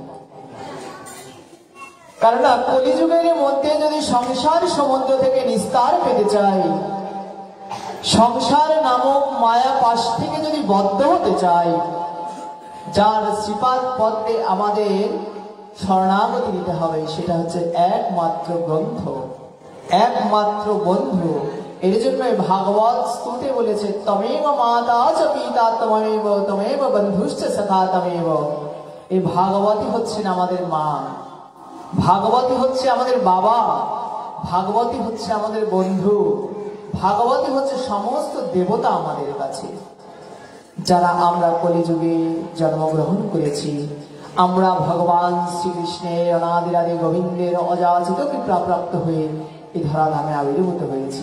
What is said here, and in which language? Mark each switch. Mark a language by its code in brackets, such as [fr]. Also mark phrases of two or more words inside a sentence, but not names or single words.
[bn] কারণ কলিযুগের মধ্যে যদি সংসার সমুদ্র থেকে নিস্তার পেতে চাই, সংসার নামক মায়া পাশ থেকে যদি বদ্ধ হতে চাই, যার শ্রীপাদ পদ্মে আমাদের শরণাগতি দিতে হবে, সেটা হচ্ছে একমাত্র গ্রন্থ, একমাত্র বন্ধু। এর জন্য ভাগবত স্তুতে বলেছে [sa] তমেব মাতা চ পিতা তমেব তমেব বন্ধুশ্চ সখা তমেব। [bn] এই ভাগবতী হচ্ছেন আমাদের মা, ভাগবতী হচ্ছে আমাদের বাবা, ভাগবতী হচ্ছে আমাদের বন্ধু, ভাগবতী হচ্ছে সমস্ত দেবতা আমাদের কাছে। যারা আমরা কলিযুগে জন্মগ্রহণ করেছি, আমরা ভগবান শ্রীকৃষ্ণের অনাদিরাদি গোবিন্দের অযাচিত কৃপা প্রাপ্ত হয়ে এই ধরাধামে আবির্ভূত হয়েছি।